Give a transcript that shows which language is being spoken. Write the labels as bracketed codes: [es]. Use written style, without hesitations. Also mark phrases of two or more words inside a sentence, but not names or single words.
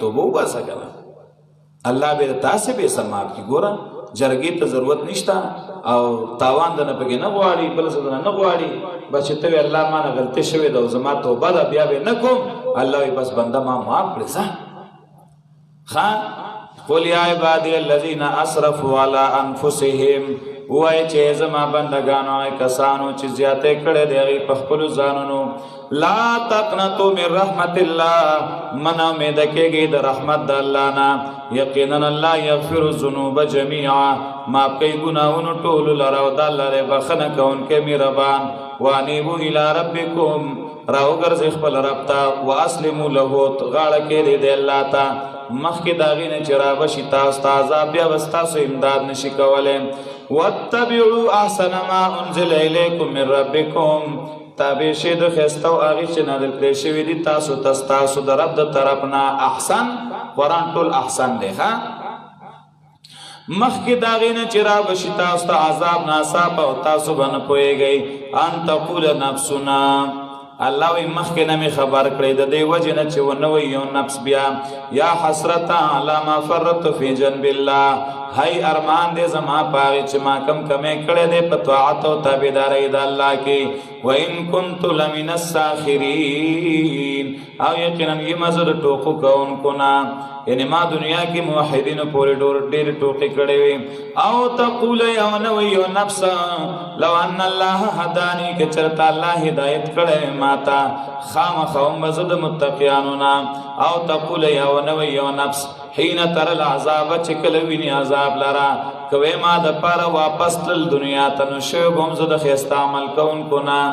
[ps] توبه وباسه کنه الله به تاسو به سماپ کی ګوره جرګې ته ضرورت نشته او تاوان د نه پکې نه غواړي بل څه نه غواړي بس ته وی الله ما نه غلطي شوی دا زما توبه دا بیا به نه کوم. الله وی بس بنده ما معاف کړی ځه. خان [ar] قل یا عبادی الذین اسرفوا علی انفسهم [ps] وای چې زما بندگانو کسانو چې زیاته کړي دی په خپل ځانونو [ar] لا تقنطوا من رحمت الله [ps] من امید کېږي د رحمت د الله نه. [ar] یقینا الله یغفر الذنوب جميعا [ps] معاف کوي ګناهونو ټول لره او د الله له بخنه کوونکې مهربان. [ar] وانیبوا الی ربکم [ps] راو ګرځي خپل رب ته [ar] واسلموا له [ps] غاړه کې دی الله ته مخکې داغې نه چې رابشي تاسو ته عذاب بیا به ستاسو امداد نشي کولی. [ar] واتبعوا احسن ما انزل الیکم من ربکم [ps] تابع شي د ښایسته او هغې چې نازل کړی شوي دي تاسو ته ستاسو د رب د طرف نه. احسن قرآن ټول احسن دی. ښه مخکې د هغې نه چې رابشي تاسو ته عذاب ناڅاپه او تاسو به نه پوهېږئ [ar] ان تقول نفسنا [ps] الله وی مخکې نه مې خبر کړی د دې وجې نه چې ونه وی یو نفس بیا [ar] یا حسرتا علی ما فرطت فی جنب الله [ps] هی ارمان دې زما په هغې چې ما کم کمې کړی دی په طاعت او تابعدارۍ د الله کې. [ar] وان کنت لمن الساخرین [ps] او یقینا یم زه د ټوکو کوونکو نه یعنی ما دنیا کې موحدینو پورې ډېرې ټوکې کړې وي. [ar] او تقول [ps] یو نه وی یو نفس [ar] لو ان الله هدانی [ps] که چېرته الله هدایت کړی ماته خامخا وم زه د متقیانو نه. [ar] او تقول [ps] یو نه وی یو نفس [ar] حین تر العذاب [ps] چې کله ویني عذاب لره کوي ما د پاره واپس تل دنیا ته نو شوی به هم زه د ښایسته عمل کوونکو نه.